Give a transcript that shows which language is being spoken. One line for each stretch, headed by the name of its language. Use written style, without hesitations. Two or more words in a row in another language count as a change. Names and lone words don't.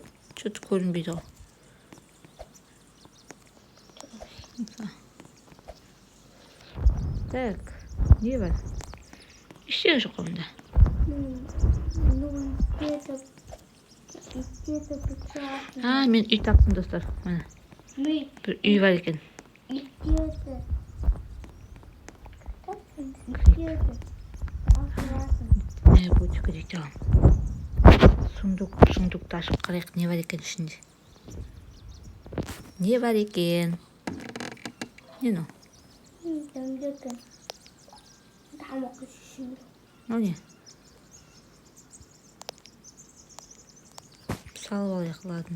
Kazakh: Что-то көрінбейді ғой. Так, не бар? Ештеңе жоқ онда. Мен үй таптым, достар. Міне. Bir үй бар екен.
Russian: Не будет говорить,
Kazakh: сундукты ашып қарайық, не бар екен ішінде. Не бар екен? Не ну? Не? Салып алайық, ладно.